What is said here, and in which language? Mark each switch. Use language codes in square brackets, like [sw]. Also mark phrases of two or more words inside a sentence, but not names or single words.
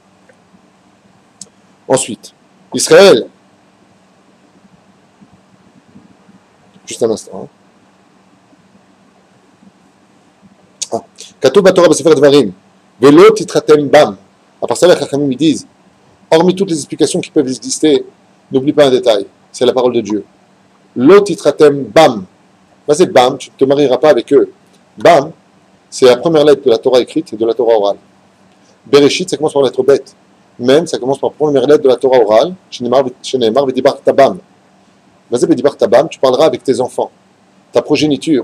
[fr] Ensuite, Israël. Juste un instant. [he] ככתוב בתורה בספר דברים. ולא תתחתן בם. [fr] À part ça, les Chachamim ils disent, hormis toutes les explications qui peuvent exister, n'oublie pas un détail. C'est la parole de Dieu. [he] לא תתחתן בם. [fr] C'est bam, tu ne te marieras pas avec eux. Bam, c'est la première lettre de la Torah écrite et de la Torah orale. Bereshit, ça commence par la lettre bête. Même, ça commence par la première lettre de la Torah orale. [he] שנאמר ודברת בם. [fr] Vas-y, [he] ודברת בם, [fr] tu parleras avec tes enfants. Ta progéniture.